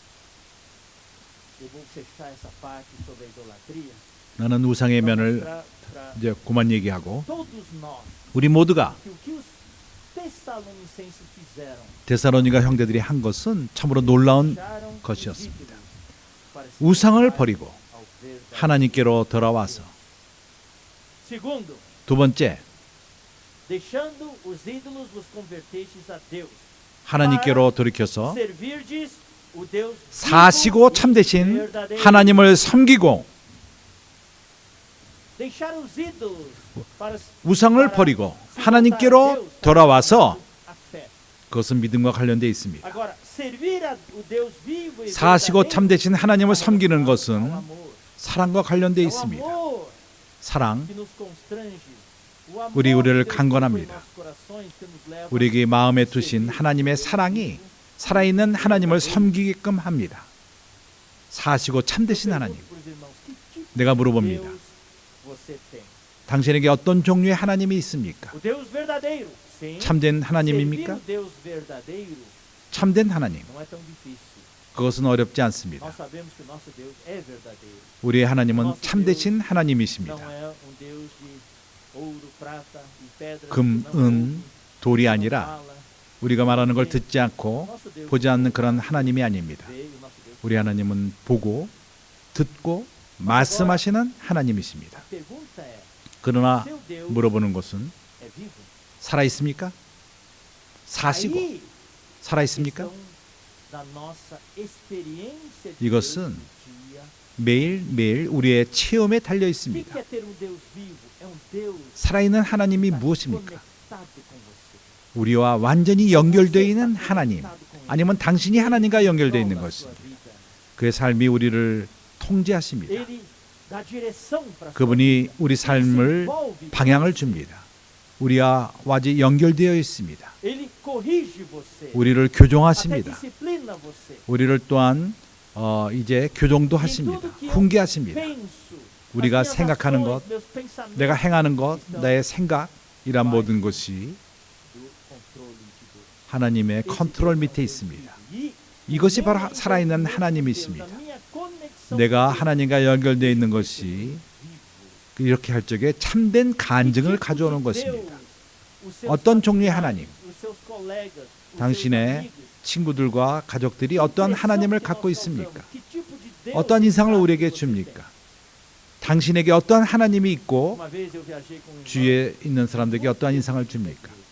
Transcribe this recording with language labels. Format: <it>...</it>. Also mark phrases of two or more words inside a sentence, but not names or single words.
<ko>나는 우상의 면을 이제 그만 얘기하고 우리 모두가 데살로니가 형제들이 한 것은 참으로 놀라운 것이었습니다. 우상을 버리고 하나님께로 돌아와서 두 번째</ko> <pt>deixando os ídolos vos convertestes a Deus.</pt> <ko>하나님께로 돌이켜서</ko> <pt>servirdes o Deus</pt> <ko>사시고 참되신 하나님을 섬기고</ko> <pt>deixar os ídolos para</pt> <ko>우상을 버리고 하나님께로 돌아와서 그것은 믿음과 관련되어 있습니다.</ko> <pt>agora servir o Deus vivo e</pt> <ko>사시고</ko> <pt>verdadeiro</pt> <ko>참되신 하나님을 섬기는</ko> <pt>é o</pt> <ko>것은</ko> <pt>amor.</pt> <ko>사랑과 관련되어</ko> <pt>É o</pt> <ko>있습니다.</ko> <pt>amor</pt> <ko>사랑,</ko> <pt>que nos constrange. O amor</pt> <ko>우리를</ko> <pt>de Deus que</pt> <ko>강권합니다.</ko> <pt>põe nossos corações, que nos leva</pt> <ko>우리에게 마음에</ko> <pt>a</pt> <ko>두신</ko> <pt>servir</pt> <ko>하나님의</ko> <pt>o Deus</pt> <ko>사랑이</ko> <pt>vivo.</pt> <ko>살아있는 하나님을 섬기게끔 합니다. 사시고 참되신</ko> <pt>Eu</pt> <ko>하나님.</ko> <pt>pergunto pros irmãos, que tipo</pt> <ko>내가</ko> <pt>de</pt> <ko>물어봅니다.</ko> <pt>Deus você tem?</pt> <ko>당신에게 어떤 종류의 하나님이 있습니까?</ko> <pt>O Deus verdadeiro. Sim.</pt> <ko>참된</ko> <pt>Servir</pt> <ko>하나님입니까?</ko> <pt>o Deus verdadeiro</pt> <ko>참된 하나님.</ko> <pt>não é tão difícil.</pt> <ko>그것은 어렵지 않습니다.</ko> <pt>Nós sabemos que nosso Deus é verdadeiro.</pt> <ko>우리의 하나님은 참되신</ko> <pt>Não</pt> <ko>하나님이십니다.</ko> <pt>é um Deus de ouro, prata e pedras.</pt> <ko>금,</ko> <pt>que não</pt> <ko>은,</ko> <pt>ouve,</pt> <ko>돌이</ko> <pt>não</pt> <ko>아니라</ko> <pt>fala.</pt> <ko>우리가 말하는 걸 듣지 않고</ko> <pt>Nosso Deus</pt> <ko>보지 않는 그런 하나님이 아닙니다.</ko> <pt>veio, nosso Deus</pt> <ko>우리 하나님은 보고 듣고 말씀하시는 하나님이십니다.</ko> <pt>A pergunta é:</pt> <ko>그러나</ko> <pt>seu Deus</pt> <ko>물어보는 것은</ko> <pt>é vivo?</pt> <ko>살아 있습니까? 사시고</ko> <pt>Aí,</pt> <ko>살아 있습니까?</ko> <pt>questão da nossa experiência de</pt> <ko>이것은</ko> <pt>Deus no dia.</pt> <ko>매일매일 우리의 체험에 달려</ko> <pt>O que</pt> <ko>있습니다.</ko> <pt>é ter um Deus vivo? É um Deus</pt> <ko>살아있는 하나님이</ko> <pt>que está</pt> <ko>무엇입니까?</ko> <pt>conectado com você.</pt> <ko>우리와 완전히 연결되어 있는</ko> <pt>Você está</pt> <ko>하나님,</ko> <pt>conectado com Ele.</pt> <ko>아니면 당신이 하나님과 연결되어 있는</ko> <pt>Controla a sua</pt> <ko>것입니다.</ko> <pt>vida.</pt> <ko>그의 삶이 우리를 통제하십니다.</ko> <pt>Ele dá direção para a sua</pt> <ko>그분이</ko> <pt>vida.</pt> <ko>우리</ko> <pt>Ele se</pt> <ko>삶을</ko> <pt>envolve com</pt> <ko>방향을</ko> <pt>você.</pt> <ko>줍니다. 우리와 완전히 연결되어 있습니다.</ko> <pt>Ele corrige você.</pt> <ko>우리를</ko> <pt>Até</pt> <ko>교정하십니다.</ko> <pt>disciplina você.</pt> <ko>우리를 또한 이제 교정도</ko> <pt>Em</pt> <ko>하십니다.</ko> <pt>tudo que eu</pt> <ko>훈계하십니다.</ko> <pt>penso,</pt> <ko>우리가</ko> <pt>as minhas</pt> <ko>생각하는</ko> <pt>ações,</pt> <ko>것,</ko> <pt>meus pensamentos</pt> <ko>내가 행하는 것,</ko> <pt>estão</pt> <ko>나의 생각 이란 모든 것이</ko> <pt>do controle de Deus.</pt> <ko>하나님의</ko> <pt>Esse</pt> <ko>컨트롤</ko> <pt>Deus é um</pt> <ko>밑에</ko> <pt>Deus</pt> <ko>있습니다.</ko> <pt>vivo. E</pt> <ko>이것이</ko> <pt>o</pt> <ko>바로</ko> <pt>meu</pt> <ko>살아있는</ko> <pt>envolvimento com</pt> <ko>하나님이십니다.</ko> <pt>Deus, a minha conexão</pt> <ko>내가 하나님과 연결되어 있는 것이 이렇게 할 적에 참된 간증을 가져오는 것입니다. 어떤 종류의 하나님, 당신의 친구들과 가족들이 어떠한 하나님을 갖고 있습니까? 어떠한 인상을 우리에게 줍니까? 당신에게 어떠한 하나님이 있고 주위에 있는 사람들에게 어떠한 인상을 줍니까?</ko>